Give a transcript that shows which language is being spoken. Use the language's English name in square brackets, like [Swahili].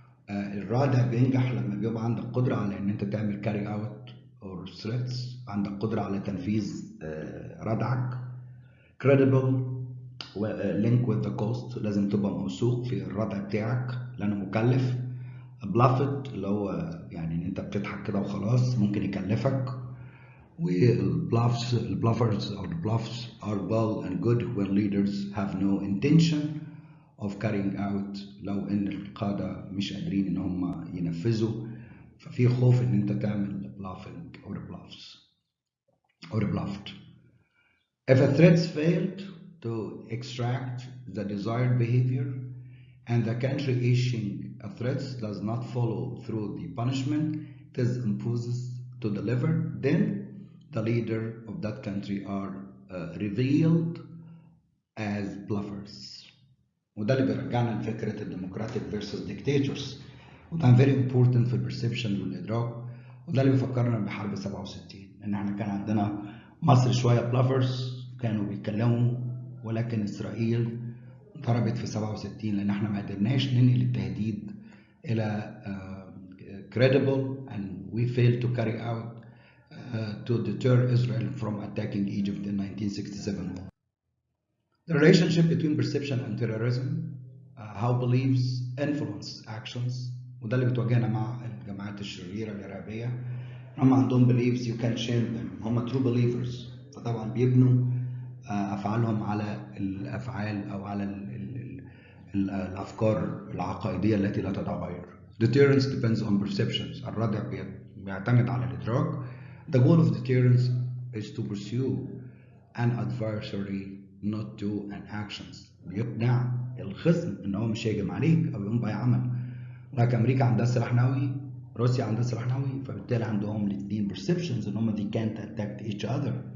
[Arabic] الردع بينجح لما بيبقى عندك قدرة على إن أنت تعمل [English] carry out or threats، [Arabic] عندك قدرة على تنفيذ ردعك. [English] credible link with the cost، [Arabic] لازم تبقى موثوق في الردع بتاعك لأنه مكلف. bluffed اللي هو يعني إن أنت بتضحك كده وخلاص ممكن يكلفك. [English] والbluffers or the bluffs are well and good when leaders have no intention of carrying out. [Arabic] لو ان القادة مش قادرين ان هم ينفذوا، ففي خوف ان انت تعمل [English] bluffing or bluffs or bluffed. If a threat failed to extract the desired behavior and the country issuing a threat does not follow through the punishment it is imposed to deliver, then the leader of that country are revealed as bluffers. [Arabic] وده اللي بيرجعنا لفكرة الديمقراطيك versus dictators، وده [English] very important [Arabic] في البرسبشن والإدراك، وده اللي بيفكرنا بحرب 67 إن إحنا كان عندنا مصر شوية بلافرز كانوا بيتكلموا، ولكن إسرائيل ضربت في 67 لأن إحنا ما قدرناش ننقل التهديد إلى credible [English] and we failed to carry out to deter Israel from attacking Egypt in 1967. The relationship between perception and terrorism, how beliefs influence actions، [Arabic] وده اللي بتواجهنا مع الجماعات الشريرة الإرهابية. هم عندهم [English] beliefs you can change them، [Arabic] هم [English] true believers، [Arabic] فطبعا بيبنوا أفعالهم على الأفعال أو على الأفكار العقائدية التي لا تتغير. [English] Deterrence depends on perceptions، [Arabic] الردع بيعتمد على الإدراك. [English] The goal of deterrence is to pursue an adversary not do an actions، [Arabic] بيقنع الخصم ان هو مش هيجم عليك او يقوم باي عمل. لكن امريكا عندها سلاح نووي، روسيا عندها سلاح نووي، فبالتالي عندهم الاثنين perceptions ان هم [English] they can't attack each other.